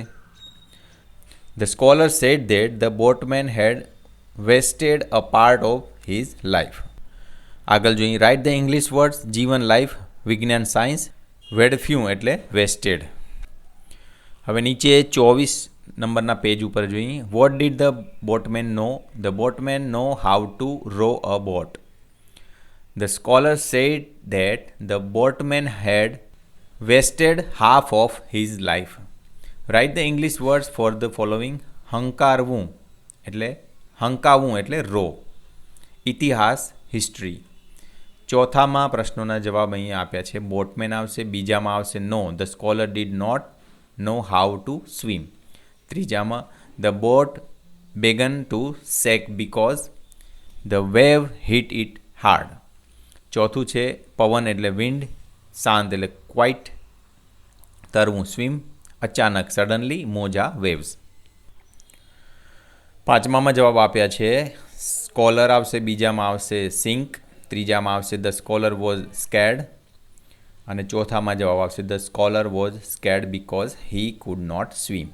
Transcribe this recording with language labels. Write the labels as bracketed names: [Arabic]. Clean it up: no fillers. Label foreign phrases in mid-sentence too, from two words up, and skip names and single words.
[English] The scholar said that the boatman had wasted a part of his life. [Gujarati] આગળ જોઈએ [English] write the English words જીવન, લાઈફ, વિજ્ઞાન, સાયન્સ. [Gujarati] વેડફ્યું એટલે વેસ્ટેડ. હવે નીચે 24 નંબરના પેજ ઉપર જોઈએ. [English] What did the boatman know? The boatman knew how to row a boat. The scholar said that the boatman had wasted half of his life. Write the English words for the following. [Gujarati] હંકારવું એટલે રો. ઇતિહાસ, હિસ્ટ્રી. ચોથામાં પ્રશ્નોના જવાબ અહીંયા આપ્યા છે. બોટમેન આવશે. બીજામાં આવશે [English] know, the scholar did not know how to swim. ત્રીજામાં the boat began to sink because the wave hit it hard. [Gujarati] ચોથું છે પવન એટલે વિન્ડ, શાંત એટલે ક્વાઇટ, તરવું સ્વિમ, અચાનક સડનલી, મોજા વેવ્સ. પાંચમામાં જવાબ આપ્યા છે સ્કોલર આવશે. બીજામાં આવશે સિંક. ત્રીજામાં આવશે [English] the scholar was scared [Gujarati] અને ચોથામાં જવાબ આવશે [English] the scholar was scared because he could not swim.